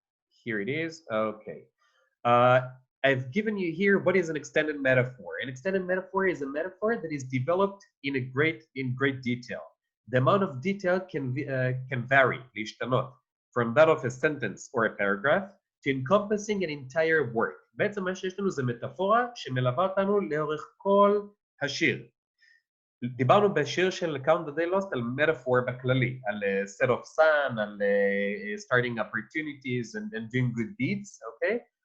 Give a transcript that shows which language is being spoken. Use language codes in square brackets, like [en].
[en] Here it is, okay. I've given you here what is an extended metaphor. An extended metaphor is a metaphor that is developed in great detail. The amount of detail can vary, [he] להשתנות, [en] from that of a sentence or a paragraph to encompassing an entire word. [he] בעצם מה שיש לנו זה מטאפורה שמלווה אותנו לאורך כל השיר. דיברנו בשיר של [en] Count the Day Lost על metaphor [he] בכללי, [en] על set of sun, על starting opportunities and doing good deeds, okay?